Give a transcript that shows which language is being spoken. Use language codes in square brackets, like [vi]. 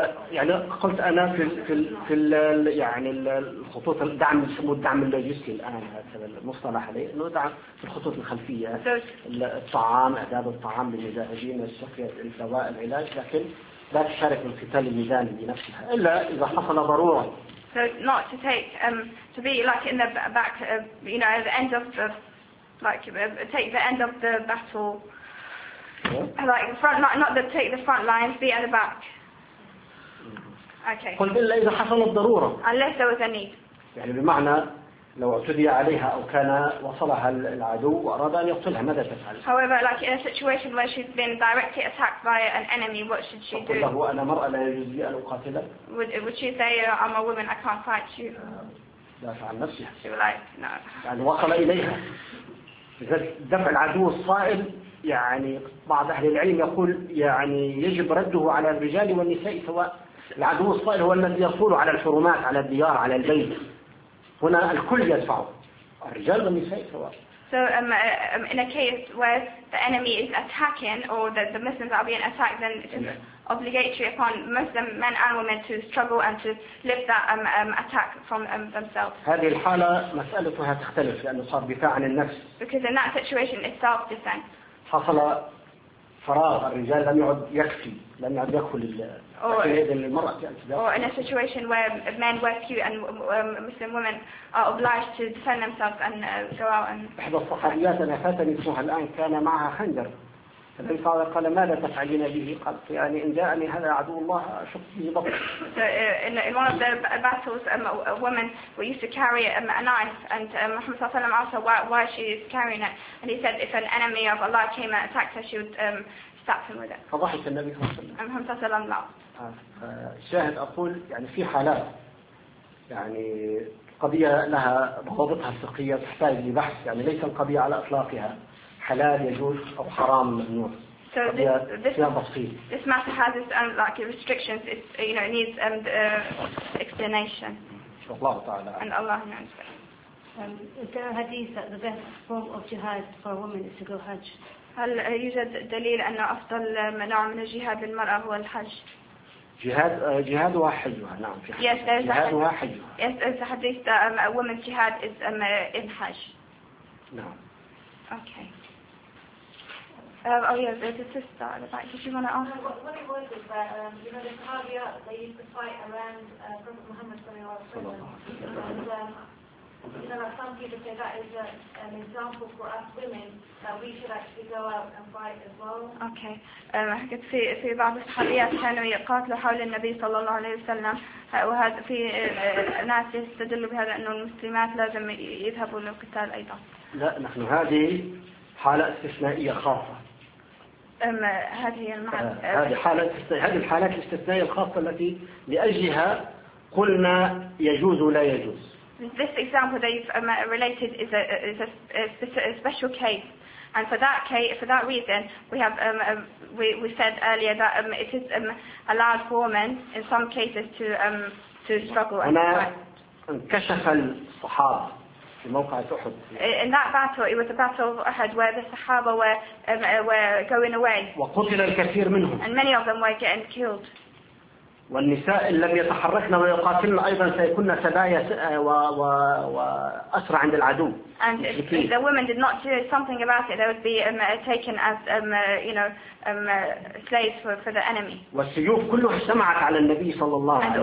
[ar] يعني قلت أنا في ال خطوط الدعم يسموه الدعم اللوجستي الآن هذا المصطلح عليه إنه دعم الخطوط الخلفية. الطعام إعداد الطعام للمجاهدين السقي الدواء العلاج لكن. لا تشارك من قتال الميدان بنفسها إلا إذا حصل ضرورة. [en] So not to take to be like in the back you know at the end of the like take the end of the battle yeah. Like front not to take the front lines be at the back. Okay. [ar] قل إلا إذا حصل الضرورة. [en] Unless there was a need. [ar] يعني بمعنى لو اعتدي عليها أو كان وصلها العدو وأراد أن يقتلها ماذا تفعل؟ [en] However, like in a situation where she's been directly attacked by an enemy, what should she do? [ar] تقول له أنا مرأة لا يجوز لي أن أقاتلك. [en] Would she say I'm a woman I can't fight you? [ar] دافع عن نفسها. [en] She would like no. [ar] يعني وصل إليها. دفع العدو الصائب يعني بعض أهل العلم يقول يعني يجب رده على الرجال والنساء سواء العدو الصائب هو الذي يصول على الحرمات على الديار على البيت. هنا الكل يدفع الرجال والنساء سواء. [en] So in a case where the enemy is attacking or the Muslims are being attacked, then it is obligatory upon Muslim men and women to struggle and to lift that attack from themselves. [ar] هذه الحالة مسألتها تختلف لأنه صار دفاع عن النفس. [en] Because in that situation it's self defense. [ar] حصل فراغ الرجال لم يعد يكفي لم يعد يكفي لل. [en] Or in a situation where men were few and Muslim women are obliged to defend themselves and go out and. [ar] أحد الصحابيات أنا فاتني اسمها الآن كان معها خنجر فالنبي صلى الله عليه وسلم قال ما لا تفعلين به؟ قالت يعني إن جاءني هذا عدو الله أشق به بطني. [en] So in one of the battles, a woman used to carry a knife, and Muhammad صلى الله عليه وسلم asked her why she is carrying it, and he said if an enemy of Allah came and attacked her, she would stab him with it. [ar] فضحك النبي صلى الله عليه وسلم. [en] Muhammad صلى الله عليه وسلم laughed. [ar] شاهد أقول يعني في حالات يعني قضية لها ضوابطها الفقهية تحتاج لبحث، يعني ليس القضية على إطلاقها حلال يجوز أو حرام ممنوع. [en] So this matter has its own like restrictions. It's you know it needs explanation. And Allah knows. Is there a hadith that the best form of jihad for a woman is to go Hajj? [ar] هل يوجد دليل أن أفضل نوع من الجهاد للمرأة هو الحج؟ جهاد وحجها نعم في حديث جهاد وحجها. [en] Yes, there's a hadith that a woman's jihad is in Hajj. [ar] نعم. [en] Okay. Oh yeah, there's a sister at the back. Did you want to ask? What it was is that you know the Sahabiyat they used to fight around Prophet Muhammad I heard [ar] في بعض الصحابيات كانوا يقاتلوا حول النبي صلى الله عليه وسلم، وهذا في ناس يستدلوا بهذا أن المسلمات لازم يذهبوا للقتال أيضا. لا، نحن هذه حالة استثنائية خاصة. هذه الحالات الاستثنائية الخاصة التي لأجلها قلنا يجوز ولا يجوز. [en] This example that you've related is a special case, and for that reason, we said earlier that it is allowed for women in some cases to struggle and fight. [ar] انكشف الصحابة في موقع أحد. [en] In that battle, it was a battle of Uhud where the Sahaba were going away. [ar] وقتل الكثير منهم. [en] And many of them were getting killed. [ar] والنساء إن لم يتحركن ويقاتلن أيضا سيكون سبايا وأسرع عند العدو. [en] And if the women did not do something about it, they would be taken as you know slaves for the enemy. [ar] والسيوف كلها سمعت على النبي صلى الله عليه وسلم.